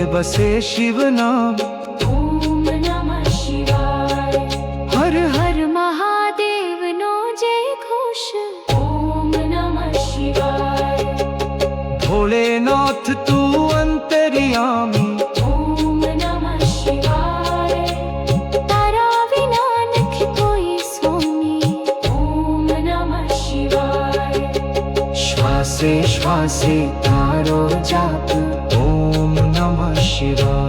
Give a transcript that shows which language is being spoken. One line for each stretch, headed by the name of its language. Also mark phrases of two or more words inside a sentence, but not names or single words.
Hindi: से शिव नाम
Sanskrit: ઓમ નમઃ શિવાય हर
Gujarati: હર મહાદેવનો જય ઘોષ
Sanskrit: ઓમ નમઃ શિવાય
Hindi: भोलेनाथ तू अंतर्यामी
Sanskrit: ઓમ નમઃ શિવાય
Gujarati: તારા વિના નથી કોઈ સ્વામી
Sanskrit: ઓમ નમઃ શિવાય
Gujarati: શ્વાસે શ્વાસે તારો જાપ
Sanskrit: ओम नमः शिवाय